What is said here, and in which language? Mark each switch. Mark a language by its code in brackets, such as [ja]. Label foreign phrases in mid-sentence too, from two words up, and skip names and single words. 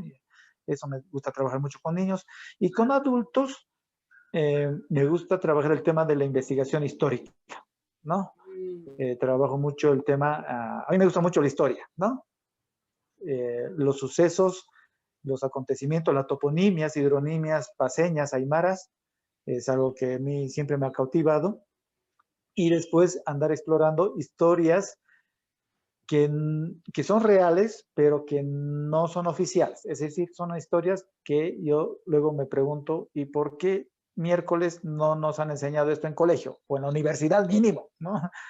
[es] Y eso me gusta trabajar mucho con niños. Y con adultos me gusta trabajar el tema de la investigación histórica, ¿no? Trabajo mucho el tema, a mí me gusta mucho la historia, ¿no? Los sucesos, los acontecimientos, las toponimias, hidronimias, paseñas, aymaras, es algo que a mí siempre me ha cautivado. Y después andar explorando historias que son reales, pero que no son oficiales. Es decir, son historias que yo luego me pregunto, ¿y por qué miércoles no nos han enseñado esto en colegio o en la universidad mínimo, ¿no?